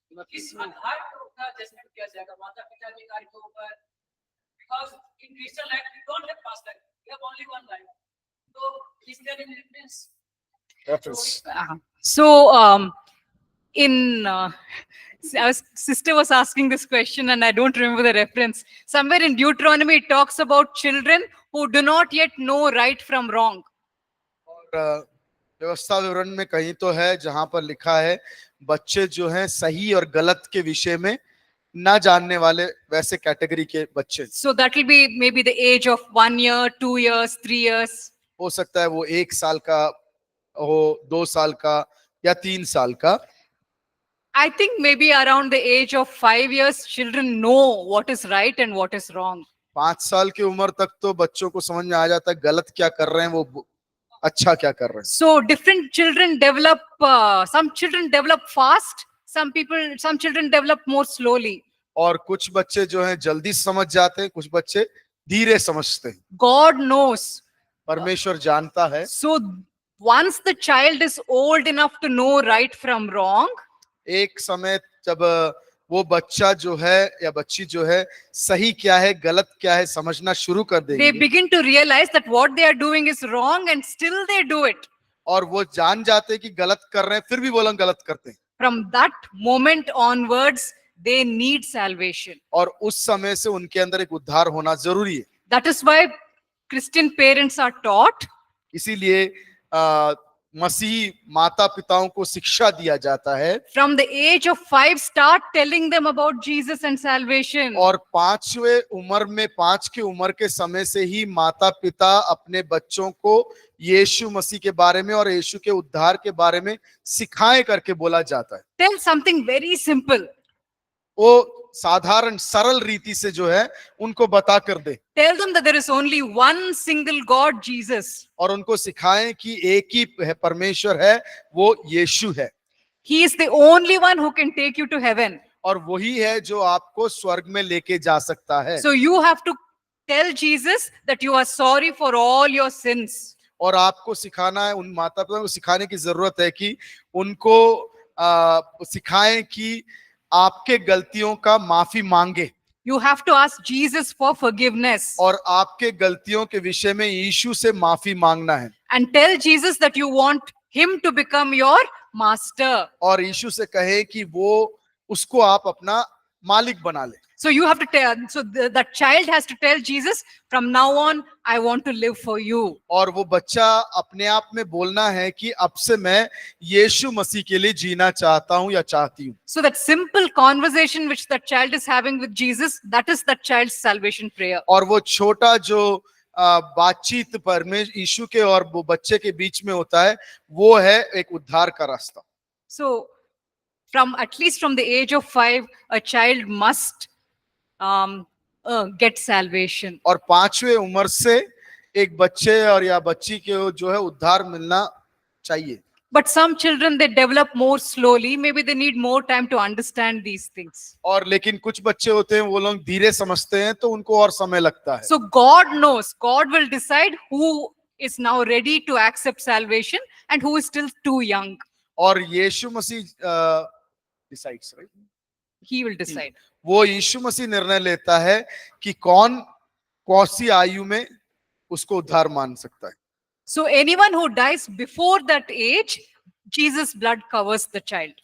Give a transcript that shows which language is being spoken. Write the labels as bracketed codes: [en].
[hi] किस आधार पर उनका जजमेंट किया जाएगा? माता पिता के कार्य के ऊपर? [en] Because in Christian life we don't have past life, we have only one life. So is there any difference? Reference. So in our sister was asking this question and I don't remember the reference. Somewhere in Deuteronomy it talks about children who do not yet know right from wrong. [hi] और व्यवस्था विवरण में कहीं तो है जहां पर लिखा है बच्चे जो हैं सही और गलत के विषय में ना जानने वाले, वैसे कैटेगरी के बच्चे। [en] So that will be maybe the age of 1 year, 2 years, 3 years. [hi] हो सकता है वो 1 साल का हो, 2 साल का या 3 साल का। [en] I think maybe around the age of 5 years, children know what is right and what is wrong. [hi] 5 साल की उम्र तक तो बच्चों को समझ में आ जाता है गलत क्या कर रहे हैं, वो अच्छा क्या कर रहे हैं। [en] So different children develop, some children develop fast, some children develop more slowly. [hi] और कुछ बच्चे जो हैं जल्दी समझ जाते हैं, कुछ बच्चे धीरे समझते हैं। [en] God knows. [hi] परमेश्वर जानता है। [en] So once the child is old enough to know right from wrong, [hi] एक समय जब वो बच्चा जो है या बच्ची जो है सही क्या है गलत क्या है समझना शुरू कर [en] they [hi] देंगे, [en] begin to realize that what they are doing is wrong and still they do it. [hi] और वो जान जाते हैं कि गलत कर रहे हैं फिर भी वो लोग गलत करते हैं, [en] From that moment onwards, they need salvation. [hi] और उस समय से उनके अंदर एक उद्धार होना जरूरी है। [en] That is why Christian parents are taught [hi] इसीलिए मसीही माता पिताओं को शिक्षा दिया जाता है, [en] from the age of 5, start telling them about Jesus and salvation. [hi] और 5 के उम्र के समय से ही माता पिता अपने बच्चों को यीशु मसीह के बारे में और यीशु के उद्धार के बारे में सिखाएं करके बोला जाता है। [en] Tell something very simple. [hi] वो साधारण सरल रीति से जो है उनको बता कर दे, [en] Tell them that there is only one single God, Jesus. [hi] और उनको सिखाएं कि एक ही परमेश्वर है, वो यीशु है, [en] He is the only one who can take you to heaven. [hi] और वही है जो आपको स्वर्ग में लेके जा सकता है। [en] So you have to tell Jesus that you are sorry for all your sins. [hi] और आपको सिखाना है, उन माता पिता को सिखाने की जरूरत है कि उनको सिखाएं कि आपके गलतियों का माफी मांगे, [en] You have to ask Jesus for forgiveness [hi] और आपके गलतियों के विषय में यीशु से माफी मांगना है, [en] and tell Jesus that you want him to become your master. [hi] और यीशु से कहे कि वो उसको आप अपना मालिक बना ले। [en] So you have to tell, so that child has to tell Jesus, from now on, I want to live for you. [hi] और वो बच्चा अपने आप में बोलना है कि अब से मैं यीशु मसीह के लिए जीना चाहता हूं या चाहती हूं। [en] So that simple conversation which that child is having with Jesus, that is that child's salvation prayer. [hi] और वो छोटा जो बातचीत परमेश्वर यीशु के और वो बच्चे के बीच में होता है, वो है एक उद्धार का रास्ता। [en] So from at least from the age of 5, a child must get salvation. [hi] और 5वें उम्र से एक बच्चे और या बच्ची के जो है उद्धार मिलना चाहिए। [en] But some children, they develop more slowly. Maybe they need more time to understand these things. [hi] और लेकिन कुछ बच्चे होते हैं वो लोग धीरे समझते हैं तो उनको और समय लगता है। [en] So God knows. God will decide who is now ready to accept salvation and who is still too young. [hi] और यीशु मसीह [en] Decides, right? He will decide. [hi] वो यीशु मसीह निर्णय लेता है कि कौन सी आयु में उसको उद्धार मान सकता है। [en] So anyone who dies before that age, Jesus' blood covers the child.